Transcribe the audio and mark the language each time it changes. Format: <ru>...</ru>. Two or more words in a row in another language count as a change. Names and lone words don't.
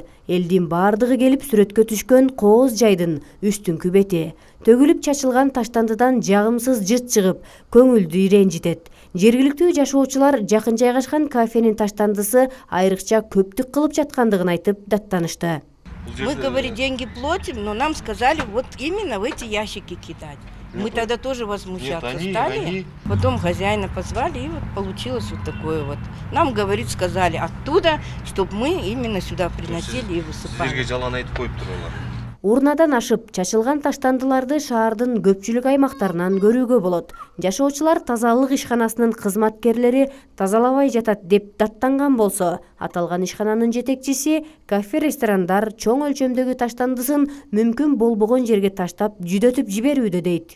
<ky>Элдин бардыгы келип сүрөткө түшкөн кооз жайдын үстүңкү бети. Төгүлүп чачылган таштандыдан жагымсыз жыт чыгып, көңүлдү иренжитет. Жергиликтүү жашоочулар жакын жайгашкан кафенин таштандысы айрыкча көптүк кылып жаткандыгын айтып даттанышты.</ky> <ru>Мы, говорит, деньги платим, но нам сказали вот именно в эти ящики кидать. Мы тогда тоже возмущаться стали. Потом хозяина позвали, и вот получилось вот такое вот. Нам, говорит, сказали оттуда, чтобы мы именно сюда приносили и высыпали.</ru> <ky>Силерге жалган айтып коюп туруңар. Урнадан ашып, чачылган таштандыларды шаардын көпчүлүк аймактарынан көрүүгө болот. Жашоочулар тазалык ишканасынын кызматкерлери тазалабай жатат деп даттанган болсо, аталган ишкананын жетекчиси кафе-ресторандар чоң өлчөмдөгү таштандысын мүмкүн болбогон жерге таштап жүдөтүп жиберүүдө дейт.</ky>